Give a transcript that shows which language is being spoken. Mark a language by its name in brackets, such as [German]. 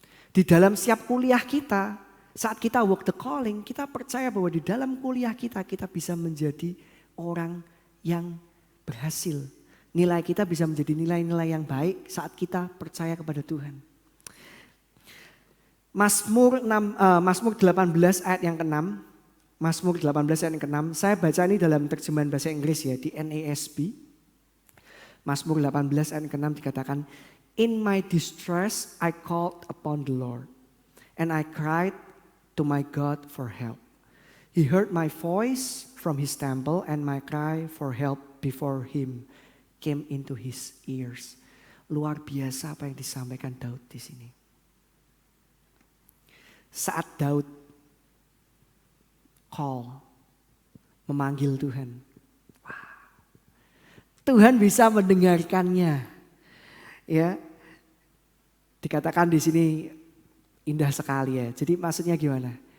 [Indonesian] Di dalam setiap kuliah kita, saat kita [English] walk the calling, [Indonesian] kita percaya bahwa di dalam kuliah kita bisa menjadi orang yang berhasil. Nilai kita bisa menjadi nilai-nilai yang baik saat kita percaya kepada Tuhan. Mazmur 18 ayat yang ke-6. Mazmur 18 ayat yang ke-6. Saya baca ini dalam terjemahan bahasa Inggris ya, di NASB. Mazmur 18 ayat ke-6 dikatakan, [English] In my distress I called upon the Lord, and I cried to my God for help. He heard my voice from his temple, and my cry for help before him came into his ears. [Indonesian] Luar biasa apa yang disampaikan Daud di sini. Saat Daud memanggil Tuhan, Tuhan bisa mendengarkannya. Ya. Dikatakan di sini indah sekali ya. Jadi maksudnya gimana?